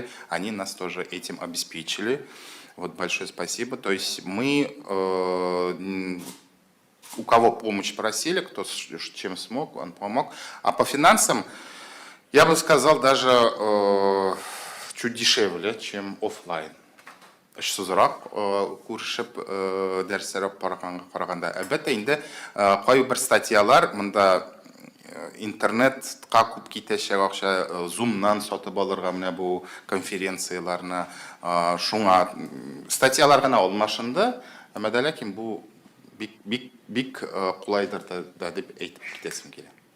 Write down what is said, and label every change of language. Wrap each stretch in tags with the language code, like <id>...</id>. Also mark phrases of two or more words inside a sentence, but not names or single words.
<ru>Они нас тоже этим обеспечили. Вот большое спасибо. То есть мы, у кого помощь просили, кто чем смог, он помог. А по финансам, я бы сказал, даже чуть дешевле, чем офлайн.</ru> <tt>Шузырак күрешеп дәрсләр караганда. Әлбәттә инде кайбер статьялар монда интернетка күп китәчәк акча, Zoom-нан сатып алырга менә бу конференцияларны, шуңа статьялар гына алмашынды, әмма дә ләкин бу бик кулайдыр да дип әйтеп китәсем килә.</tt>